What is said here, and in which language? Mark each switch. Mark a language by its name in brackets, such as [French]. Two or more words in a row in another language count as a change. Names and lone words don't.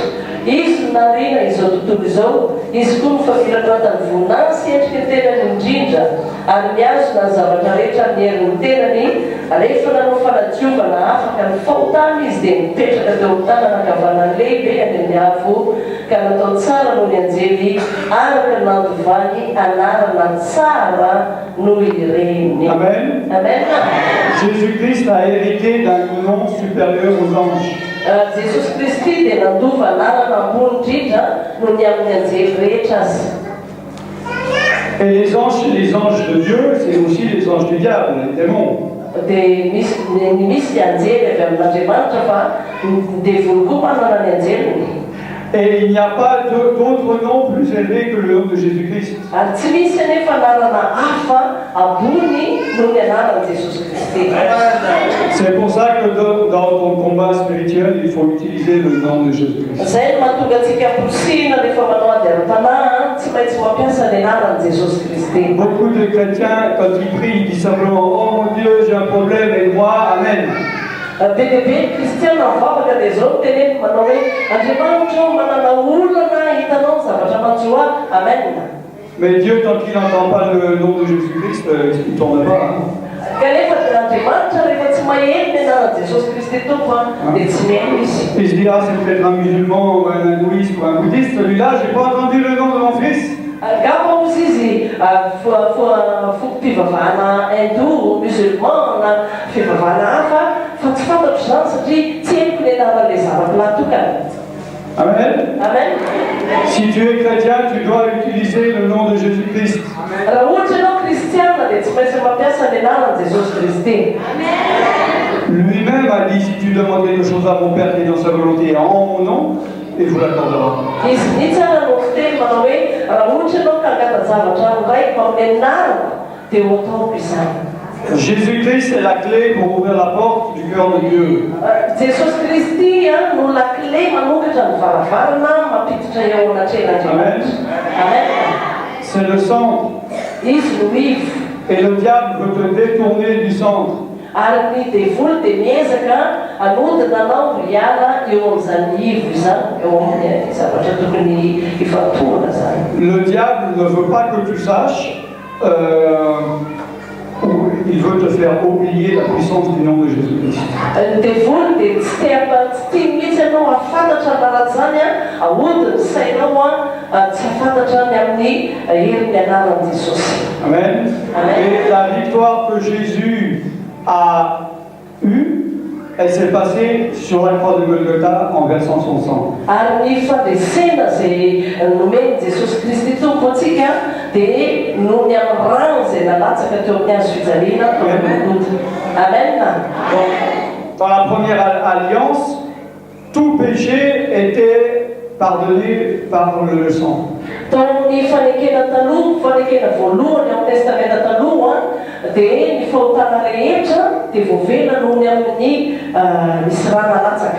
[Malagasy] Izy narina izao tontolo izao, izy koa mifafilanatany voninahitsy endrika tenany indrindra ary miazona ny zavatra rehetra amin'ny herin'ny tenany. Rehefa nanao fanadiovana afaka ny fahotana izy dia mipetraka teo amin'ny tanana ankavanany lehibe any amin'ny avo ka natao tsara noho ny anjely araka nandovany anarana tsara noho ireny. Amen. [French] Jésus-Christ a hérité d'un nom supérieur aux anges. [Malagasy] Jesus Christi dia nandova anarana ambony indrindra noho ny amin'ny anjely rehetra azy. [French] Et les anges de Dieu, c'est aussi les anges du diable, les démons. [Malagasy] dia misy anjely avy amin'Andriamanitra fa ny devony koa manana ny anjeliny. [French] Et il n'y a pas d'autre nom plus élevé que le nom de Jésus-Christ. [Malagasy] Ary tsy misy anefa anarana hafa ambony noho ny anaran'i Jesosy Kristy. [French] C'est pour ça que dans ton combat spirituel, il faut utiliser le nom de Jésus-Christ. [Malagasy] Zay no mahatonga antsika amposina rehefa manao ady ara-panahy tsy maintsy mampiasa ny anaran'i Jesosy Kristy. [French] Beaucoup de chrétiens, quand ils prient, ils disent simplement « Oh mon Dieu, j'ai un problème, aide-moi, Amen ». [Malagasy] Be dia be ny kristiana mivavaka dia zao teneny manao hoe Andriamanitra manana olana hitanao ny zavatra manjoa amen. [French] Mais Dieu, tant qu'il n'entend pas le nom de Jésus-Christ, il ne tourne pas. [Malagasy] Kanefa Andriamanitra rehefa tsy maheno ny anaran'i Jesosy Kristy tompo dia tsy mihaino izy. [French] Il se dit « Ah, c'est peut-être un musulman ou un hindouiste ou un bouddhiste, celui-là, j'ai pas entendu le nom de mon fils. » [Malagasy] Angamba ozy izy foko-pivavahana hindou, musulman na fivavahana hafa fa tsy fantatro izany satria tsy haiko ny anaran'ilay zava-pilatokana. Amen. Amen. [French] Si tu es chrétien, tu dois utiliser le nom de Jésus-Christ. [Malagasy] Raha ohatra ianao kristiana dia tsy maintsy mampiasa ny anaran'i Jesosy Kristy. [French] Lui-même a dit, si tu demandes quelque chose à mon Père qui est dans sa volonté en mon nom, il vous l'accordera. [Malagasy] Izy mihitsy ara no fiteny manao hoe raha ohatra ianao ka hangata zavatra andraiky amin'ny anarana dia ho ataoko izany. [French] Jésus-Christ est la clé pour ouvrir la porte du cœur de Dieu. [Malagasy] Jesosy Kristy no [French] la clé [Malagasy] manokatra ny varavarana mampiditra eo anatren'Andriamanitra. Amen. [French] C'est le centre. [Malagasy] Izy no ivo. [French] Et le diable veut te détourner du centre. [Malagasy] Ary ny devoly dia miezaka hanodina anao hiala eo amin'izany ivo izany, eo amin'ny zavatra tokony hifantohana zany. [French] Le diable ne veut pas que tu saches, il veut te faire oublier la puissance du nom de Jésus-Christ. [Malagasy] Ny devoly dia tsy tia mihitsy ianao hafantatra anaran'izany ahodiny sainao tsy hafantatra ny amin'ny herin'ny anaran'i Jesosy. Amen. [French] Et la victoire que Jésus a eue, elle s'est passée sur la croix de Golgotha en versant son sang. [Malagasy] Ary ny fandresena izay nomeny Jesosy Kristy tompo antsika dia noho ny amin'ny rano izay nalatsaka teo amin'ny hazo fijaliana teo amin'ny golgotha. Amen. [French] Dans la première alliance, tout péché était pardonné par le sang. [Malagasy] Tao ny fanekena taloha, fanekena voalohany amin'ny testamenta taloha dia ny fahotana rehetra dia voavela noho ny amin'ny misy rano nalatsaka.